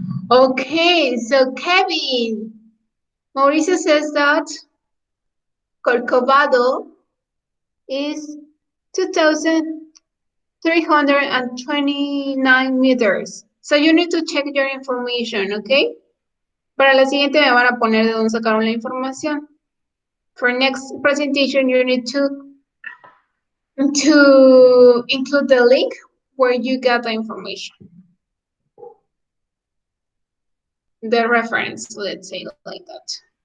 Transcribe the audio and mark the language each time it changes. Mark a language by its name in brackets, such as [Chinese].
[English] Okay, so Kevin, Mauricio says that Corcovado is 2,329 meters. So you need to check your information, okay? [Spanish] Para la siguiente me van a poner de dónde sacaron la información. [English] For next presentation, you need to include the link where you got the information. The reference, let's say like that.